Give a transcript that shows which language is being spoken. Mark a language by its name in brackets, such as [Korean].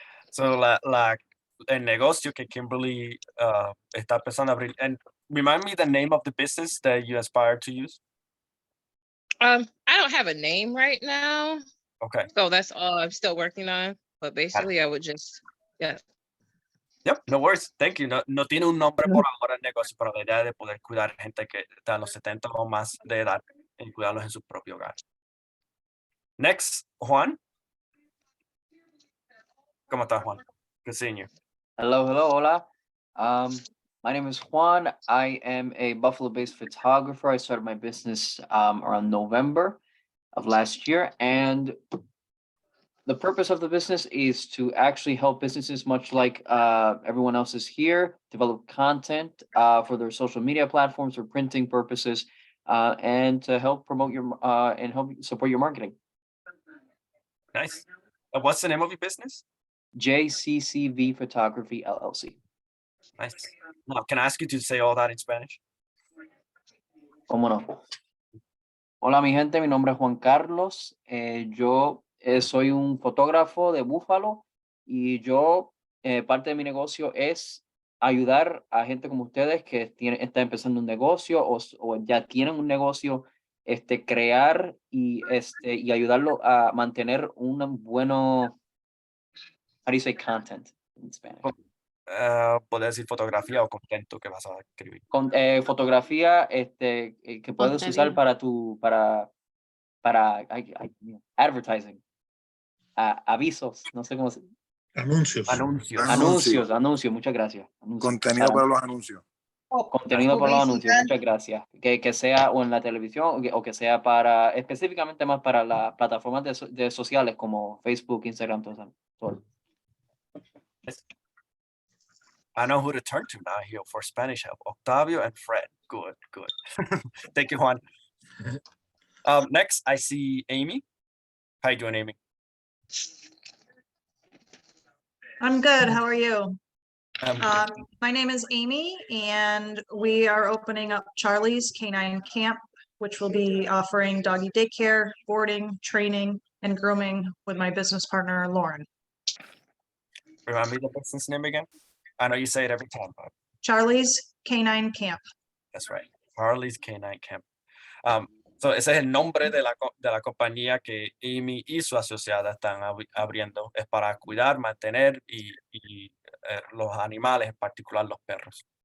[Spanish] So el negocio que Kimberly está empezando a abrir. [English] And remind me the name of the business that you aspire to use. I don't have a name right now. Okay. So that's all I'm still working on. But basically I would just, yeah. Yep, no worries. Thank you. [Spanish] No tiene un nombre por ahora el negocio, pero la idea de poder cuidar gente que está a los 70 o más de edad y cuidarlos en su propio hogar. [English] Next, Juan. [Spanish] ¿Cómo estás, [English] Juan? Good seeing you. Hello, hola. My name is Juan. I am a Buffalo-based photographer. I started my business around November of last year, and the purpose of the business is to actually help businesses, much like everyone else is here, develop content for their social media platforms for printing purposes, and to help promote your and help support your marketing. Nice. What's the name of your business? JCCV Photography LLC. Nice. Now, can I ask you to say all that in Spanish? [Spanish] ¿Cómo no? Hola, mi gente. Mi nombre es Juan Carlos. Yo soy un fotógrafo de Búfalo y yo, parte de mi negocio es ayudar a gente como ustedes que está empezando un negocio o ya tienen un negocio, crear y ayudarlo a mantener un bueno, [English] how do you say content in Spanish? [Spanish] Puedes decir fotografía o contento que vas a escribir. Con, fotografía que puedes usar para advertising. Avisos, no sé cómo se... Anuncios. Anuncios, muchas gracias. Contenido para los anuncios. Contenido para los anuncios, muchas gracias. Que sea o en la televisión o que sea para, específicamente más para las plataformas de sociales como Facebook, Instagram, todo. [English] I know who to turn to now here for Spanish help. Octavio and Fred. Good. Thank you, Juan. Next, I see Amy. How you doing, Amy? I'm good. How are you? Good. My name is Amy, and we are opening up Charlie's Canine Camp, which will be offering doggy daycare, boarding, training, and grooming with my business partner, Lauren. Remind me the business name again? I know you say it every time, but Charlie's Canine Camp. that's right. Harley's Canine Camp. [Spanish] So ese es el nombre de la compañía que Amy y su asociada están abriendo. Es para cuidar, mantener y los animales, en particular los perros.